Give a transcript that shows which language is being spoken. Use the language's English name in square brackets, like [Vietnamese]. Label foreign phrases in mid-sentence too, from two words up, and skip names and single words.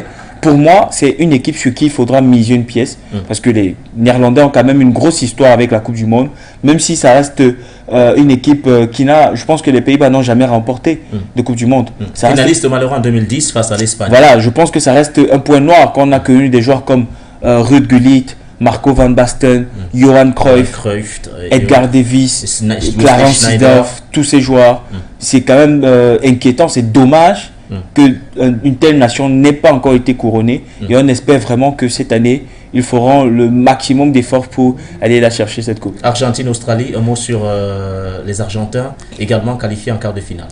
[French] Pour moi, c'est une équipe sur qui il faudra miser une pièce, parce que les Néerlandais ont quand même une grosse histoire avec la Coupe du Monde, même si ça reste une équipe qui n'a, je pense que les Pays-Bas n'ont jamais remporté de Coupe du Monde. Finaliste malheureux en 2010 face à l'Espagne. Voilà, je pense que ça reste un point noir quand on a connu des joueurs comme Ruud Gullit, Marco van Basten, Johan Cruyff, Edgar Davids, Clarence Seedorf, tous ces joueurs. C'est quand même inquiétant, c'est dommage qu'une telle nation n'ait pas encore été couronnée. Et on espère vraiment que cette année, ils feront le maximum d'efforts pour aller la chercher, cette coupe. Argentine-Australie, un mot sur les Argentins, également qualifiés en quart de finale.